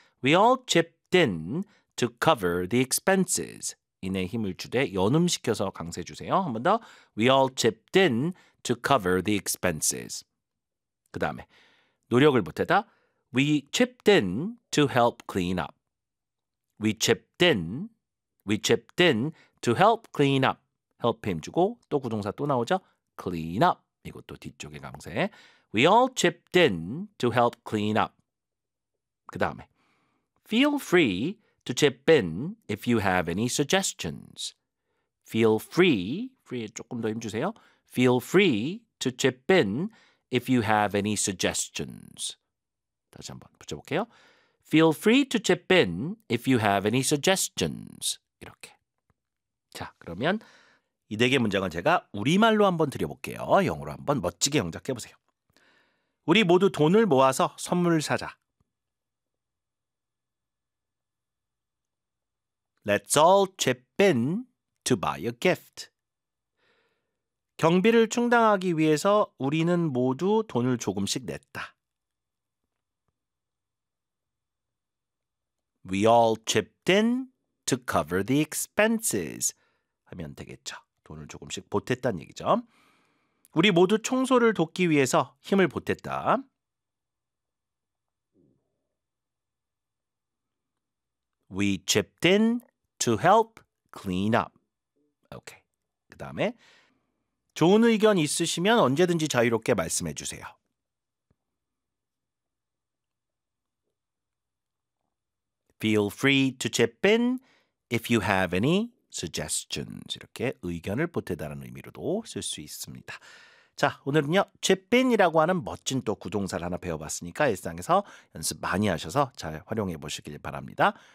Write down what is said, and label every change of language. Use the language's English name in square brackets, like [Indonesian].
[English] We all chipped in to cover the expenses. [Korean] 인의 힘을 주되 연음시켜서 강세 주세요. 한 번 더. [English] We all chipped in to cover the expenses. [Korean] 그 다음에 노력을 보태다. [English] We chipped in to help clean up. We chipped in. We chipped in to help clean up. Help [Korean] 힘 주고 또 구동사 또 나오죠. [English] Clean up. [Korean] 이것도 뒤쪽에 강세. [English] We all chipped in to help clean up. [Korean] 그 다음에 [English] feel free to chip in if you have any suggestions. Feel free, free [Korean] 조금 더 힘 주세요. [English] Feel free to chip in if you have any suggestions. [Korean] 다시 한번 붙여볼게요. [English] Feel free to chip in if you have any suggestions. [Korean] 이렇게. 자, 그러면 이 네 개 문장은 제가 우리말로 한번 드려볼게요. 영어로 한번 멋지게 영작해보세요. 우리 모두 돈을 모아서 선물을 사자. [English] Let's all chip in to buy a gift. [Korean] 경비를 충당하기 위해서 우리는 모두 돈을 조금씩 냈다. [English] We all chipped in to cover the expenses. [Korean] 하면 되겠죠. 돈을 조금씩 보탰다는 얘기죠. 우리 모두 청소를 돕기 위해서 힘을 보탰다. [English] We chipped in to help clean up. 오케이. [Korean] 그 다음에 좋은 의견 있으시면 언제든지 자유롭게 말씀해 주세요. [English] Feel free to chip in if you have any suggestions. [Korean] 이렇게 의견을 보태다라는 의미로도 쓸 수 있습니다. 자, 오늘은요. chip in이라고 하는 멋진 또 구동사를 하나 배워봤으니까 일상에서 연습 많이 하셔서 잘 활용해 보시길 바랍니다.